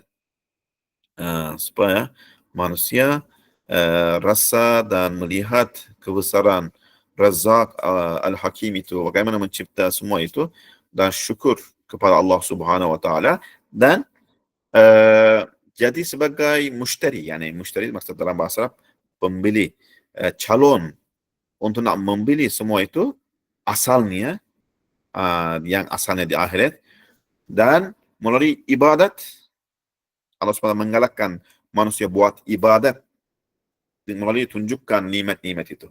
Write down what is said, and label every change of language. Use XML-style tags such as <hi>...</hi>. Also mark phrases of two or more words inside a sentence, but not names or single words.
<ms>Supaya manusia rasa dan melihat kebesaran Razak Al-Hakim itu, bagaimana mencipta semua itu, dan syukur kepada Allah</ms> <ar>سبحانه وتعالى,</ar> <ms>dan jadi sebagai mushtari, yani mushtari maksud dalam bahasa Arab pembeli, calon untuk nak membeli semua itu asalnya, yang asalnya di akhirat, dan melalui ibadat Allah SWT menggalakkan manusia buat ibadat melalui tunjukkan nikmat-nikmat itu.</ms>